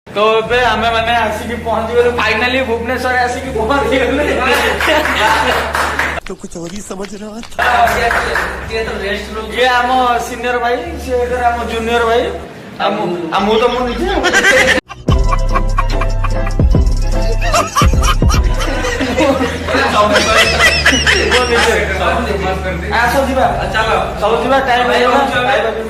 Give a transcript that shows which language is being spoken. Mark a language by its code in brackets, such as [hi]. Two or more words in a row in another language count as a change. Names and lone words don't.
[or] तो ଏବେ ଆମେ ମାନେ ଆସିକି ପହଞ୍ଚିଗଲୁ ଫାଇନାଲି ଭୁବନେଶ୍ୱରରେ ଆସିକି ପହଞ୍ଚିଗଲୁ। [hi] तो कुछ और ही समझ रहा था। [or] ये ଆମ ସିନିୟର ଭାଇ, ସେ ଆମ ଜୁନିୟର ଭାଇ, ମୁଁ ତ ମୁଁ ନିଜେ ଆସ ଯିବା, ଚାଲ ସବୁ ଯିବା, ଟାଇମ ହେଇଗଲା, ଖାଇବା ପିଇବା।